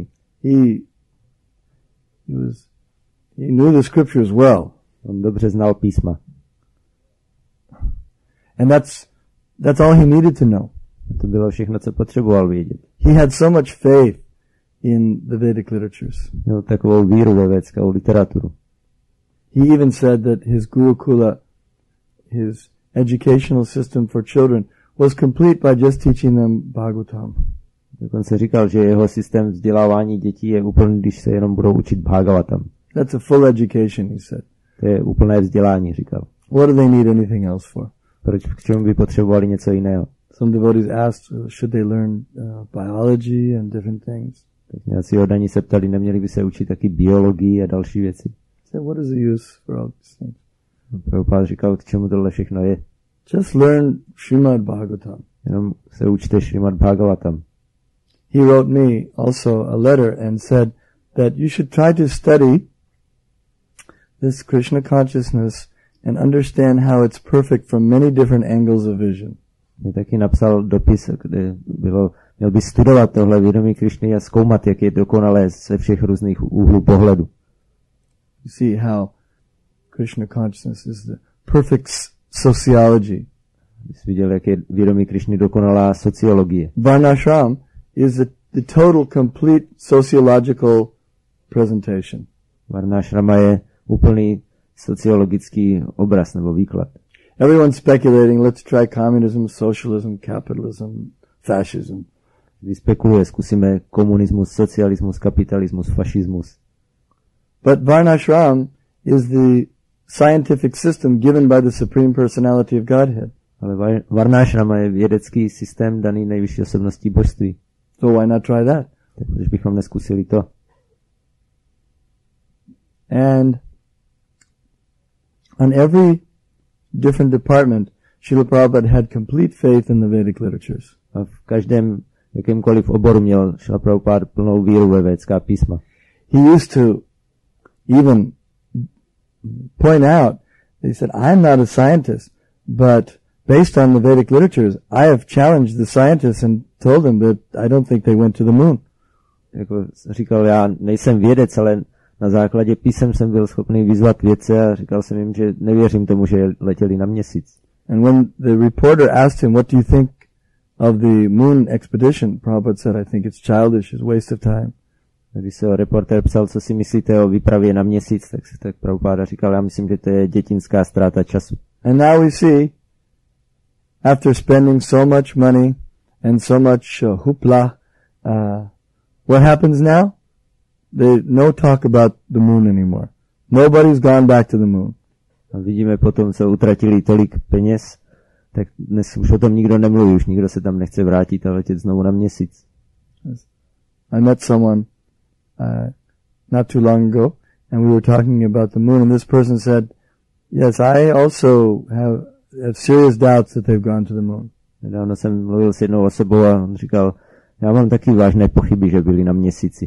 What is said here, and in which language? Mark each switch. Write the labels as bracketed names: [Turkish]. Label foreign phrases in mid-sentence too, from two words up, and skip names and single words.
[English] He knew the scriptures well. [Czech] On dobře znal písma. [English] And that's all he needed to know. [Czech] A to bylo všechno, co potřeboval vědět. [English] He had so much faith in the Vedic literatures. [Czech] Měl takovou víru ve védskou literaturu. [English] He even said that his Gurukula, his educational system for children, was complete by just teaching them Bhagavatam. [Czech] Dokonce říkal, že jeho systém vzdělávání dětí je úplný, když se jenom budou učit Bhagavatam. [English] That's a full education, he said. [Czech] To je úplné vzdělání, říkal. [English] What do they need anything else for? [Czech] Proč, k čemu by potřebovali něco jiného? [English] Some devotees asked, should they learn biology and different things? [Czech] Tak nějací oddaní se ptali, neměli by se učit taky biologii a další věci. [English] So what is the use for all these things? [Czech] Prabhupada říkal, k čemu tohle všechno je. [English] Just learn Srimad Bhagavatam. [Czech] Jenom se učte Srimad Bhagavatam. [English] He wrote me also a letter and said that you should try to study this Krishna consciousness and understand how it's perfect from many different angles of vision. [Czech] Mě taky napsal dopis, kde měl by studovat tohle vědomí Krišny a zkoumat, jak je dokonalé ze všech různých úhlů pohledu. [English] You see how Krishna consciousness is the perfect sociology. [Czech] Jsi viděl, jak je vědomí Krišny dokonalá sociologie. [English] Varnashram is the total complete sociological presentation. [Czech] Varnashrama je úplný sociologický obraz nebo výklad. [English] Everyone's speculating, let's try communism, socialism, capitalism, fascism. [Czech] Když spekuluje, zkusíme komunismus, socialismus, kapitalismus, fašismus. [English] But Varnashram is the scientific system given by the Supreme Personality of Godhead. [Czech] Ale Varnashrama je vědecký systém daný nejvyšší osobností božství. [English] So why not try that? [Czech] Tak proč bychom neskusili to? [English] And on every different department, Srila Prabhupada had complete faith in the Vedic literatures. [Czech] A v každém jakémkoliv oboru měl Srila Prabhupada plnou víru ve védská písma. [English] He used to even point out, he said, I'm not a scientist, but based on the Vedic literatures, I have challenged the scientists and told them that I don't think they went to the moon. [Czech] Jako říkal, já nejsem vědec, ale na základě písem jsem byl schopný vyzvat vědce a říkal jsem jim, že nevěřím tomu, že letěli na měsíc. [English] And when the reporter asked him, what do you think of the moon expedition, Prabhupada said, I think it's childish, it's a waste of time. [Czech] Když se reportér psal, co si myslíte o výpravě na měsíc, tak Prabhupada říkal, já myslím, že to je dětinská ztráta času. [English] And now we see, after spending so much money and so much hoopla, what happens now? There's no talk about the moon anymore. Nobody's gone back to the moon. [Czech] A vidíme potom, co utratili tolik peněz, tak dnes už o tom nikdo nemluví, už nikdo se tam nechce vrátit a letět znovu na měsíc. [English] I met someone not too long ago, and we were talking about the moon, and this person said, yes, I also have serious doubts that they've gone to the moon. [Czech] Nedávno jsem mluvil s jednou osobou a on říkal, já mám taky vážné pochyby, že byli na měsíci.